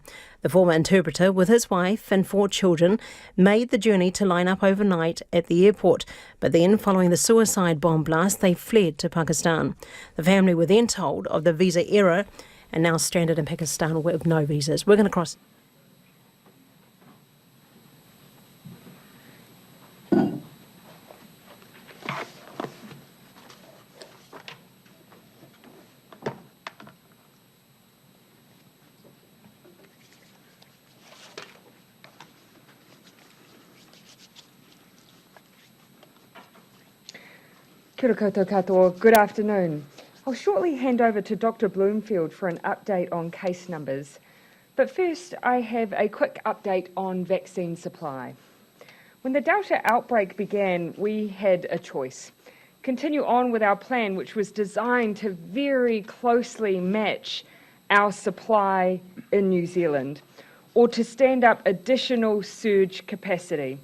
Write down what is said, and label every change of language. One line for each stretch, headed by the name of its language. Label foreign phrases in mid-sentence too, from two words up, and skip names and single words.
English: The former interpreter, with his wife and 4 children, made the journey to line up overnight at the airport. But then, following the suicide bomb blast, they fled to Pakistan. The family were then told of the visa error and now stranded in Pakistan with no visas. We're going to cross.
Māori: Kia ora koutou katoa.
English: Good afternoon. I'll shortly hand over to Dr. Bloomfield for an update on case numbers. But first, I have a quick update on vaccine supply. When the Delta outbreak began, we had a choice. Continue on with our plan, which was designed to very closely match our supply in New Zealand, or to stand up additional surge capacity.